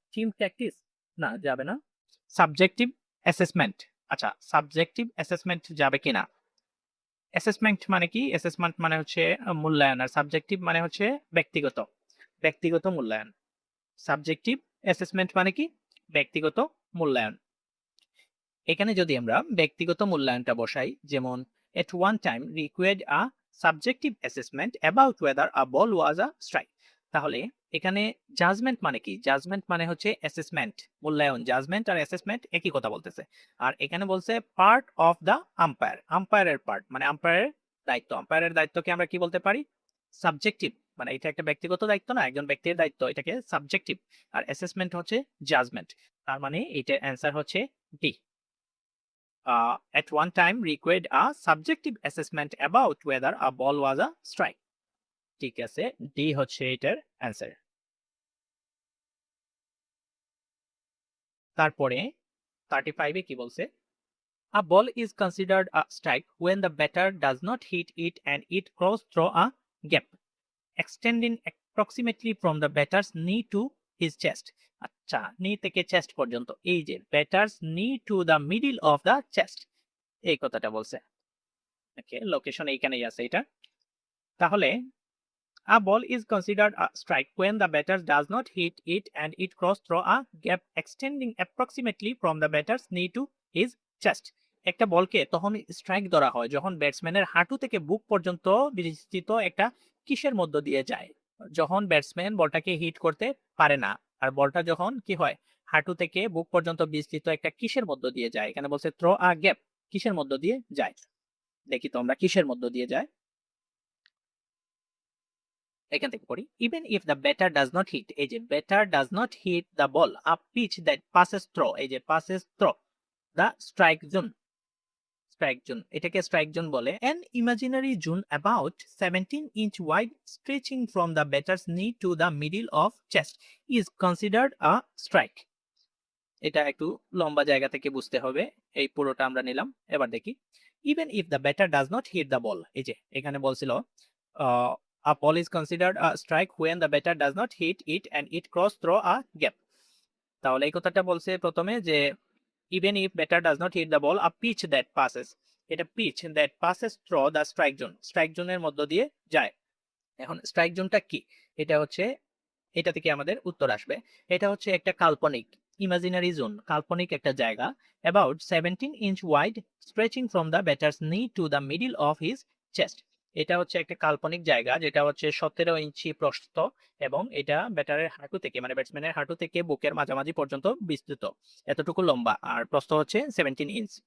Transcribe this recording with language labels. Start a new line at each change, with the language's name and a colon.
Bangla: Team tactics না, যাবে না। সাবজেক্টিভ অ্যাসেসমেন্ট, আচ্ছা সাবজেক্টিভ অ্যাসেসমেন্ট যাবে কিনা? অ্যাসেসমেন্ট মানে কি? অ্যাসেসমেন্ট মানে হচ্ছে মূল্যায়ন, আর সাবজেক্টিভ মানে হচ্ছে ব্যক্তিগত, ব্যক্তিগত মূল্যায়ন। সাবজেক্টিভ অ্যাসেসমেন্ট মানে কি? ব্যক্তিগত মূল্যায়ন। এখানে যদি আমরা ব্যক্তিগত মূল্যায়নটা বসাই, যেমন
English: at one time required a subjective assessment about whether a ball was a strike,
Bangla: তাহলে এখানে জাজমেন্ট মানে কি? জাজমেন্ট মানে হচ্ছে অ্যাসেসমেন্ট, মূল্যায়ন। জাজমেন্ট আর অ্যাসেসমেন্ট একই কথা বলতেছে। আর এখানে বলছে
English: part of the umpire,
Bangla: আম্পায়ারের part মানে আম্পায়ারের দায়িত্ব। আম্পায়ারের দায়িত্বকে আমরা কি বলতে পারি? সাবজেক্টিভ, মানে এটা একটা ব্যক্তিগত দায়িত্ব না, একজন ব্যক্তির দায়িত্ব, এটাকে সাবজেক্টিভ। আর অ্যাসেসমেন্ট হচ্ছে জাজমেন্ট। তার মানে এটার অ্যান্সার হচ্ছে D.
English: At one time required a subjective assessment about whether a ball was a strike.
Bangla: ঠিক আছে, ডি হচ্ছে এটার অ্যান্সার। তারপরে 35 এ কি বলছে?
English: A ball is considered a strike when the batter does not hit it and it crosses through a gap extending approximately from the batter's knee to his chest.
Bangla: আচ্ছা, নি থেকে চেস্ট পর্যন্ত, এই যে
English: batter's knee to the middle of the chest,
Bangla: এই কথাটা বলছে। ওকে, লোকেশন এইখানেই আছে এটা। তাহলে
English: a ball is considered a strike when the batter does not hit it and it crosses through a gap extending approximately from the batter's knee to his chest.
Bangla: একটা বলকে তখন স্ট্রাইক ধরা হয় যখন ব্যাটসম্যানের হাঁটু থেকে বুক পর্যন্ত বিস্তৃত একটা কিসের মধ্য দিয়ে যায়, যখন ব্যাটসম্যান বলটাকে হিট করতে পারে না, আর বলটা যখন কি হয় হাঁটু থেকে বুক পর্যন্ত বিস্তৃত একটা কিসের মধ্য দিয়ে যায়। এখানে বলছে
English: through a gap,
Bangla: কিসের মধ্য দিয়ে যায়? দেখি তো আমরা কিসের মধ্য দিয়ে যায়। এখান থেকে পড়ি,
English: even if the batter does not hit, এই যে batter does not hit the ball up pitch that passes through, এই যে passes through the strike zone, strike zone,
Bangla: এটাকে স্ট্রাইক জোন বলে।
English: An imaginary zone about 17 inch wide stretching from the batter's knee to the middle of chest is considered a strike.
Bangla: এটা একটু লম্বা জায়গা থেকে বুঝতে হবে, এই পুরোটা আমরা নিলাম। এবার দেখি,
English: even if the batter does not hit the ball,
Bangla: এই যে এখানে বলছিল
English: a ball is considered a strike when the batter does not hit it and it cross through a gap.
Bangla: তাহলে এই কথাটা বলছে প্রথমে যে
English: even if batter does not hit the ball a pitch that passes, এটা pitch that passes through the strike zone, strike zone
Bangla: এর মধ্য দিয়ে যায়। এখন স্ট্রাইক জোনটা কি? এটা হচ্ছে, এটা থেকে আমাদের উত্তর আসবে। এটা হচ্ছে একটা কাল্পনিক, ইমাজিনারি জোন, কাল্পনিক একটা জায়গা,
English: About 17 inch wide stretching from the batter's knee to the middle of his chest.
Bangla: এটা হচ্ছে একটা কাল্পনিক জায়গা যেটা হচ্ছে 17 ইঞ্চি প্রস্থ এবং এটা ব্যাটারের হাঁটু থেকে মানে ব্যাটসম্যানের হাঁটু থেকে বুকের মাঝামাঝি পর্যন্ত বিস্তৃত, এতটুকু লম্বা, আর প্রস্থ হচ্ছে 17 ইঞ্চ।